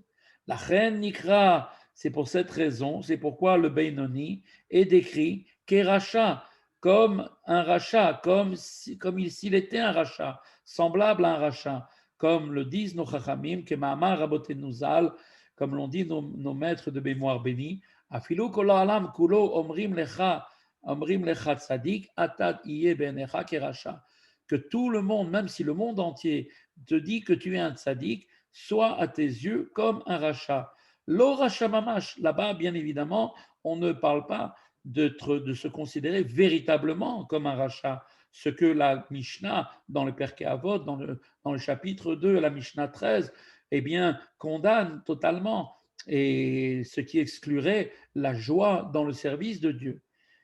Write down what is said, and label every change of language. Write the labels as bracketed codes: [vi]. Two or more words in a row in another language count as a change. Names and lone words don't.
[fr] La reine Nikra, c'est pour cette raison, c'est pourquoi le Beinoni est décrit Keracha, comme un rachat, comme s'il était un rachat, semblable à un rachat, comme le disent nos chachamim, que [he] מאמר רבותינו ז״ל, [fr] comme l'ont dit nos maîtres de mémoire bénis, [he] אפילו כל העולם כולו אומרים לך צדיק, אתה היה בעיניך כרשע. [fr] Que tout le monde, même si le monde entier te dit que tu es un tzaddik, soit à tes yeux comme un rachat. [he] לא רשע ממש, [fr] là-bas, bien évidemment, on ne parle pas de se considérer véritablement comme un rachat. Ce que la Mishnah, dans le Perkei Avot, dans le chapitre 2, la Mishnah 13, eh bien, condamne totalement, et ce qui exclurait la joie dans le service de Dieu.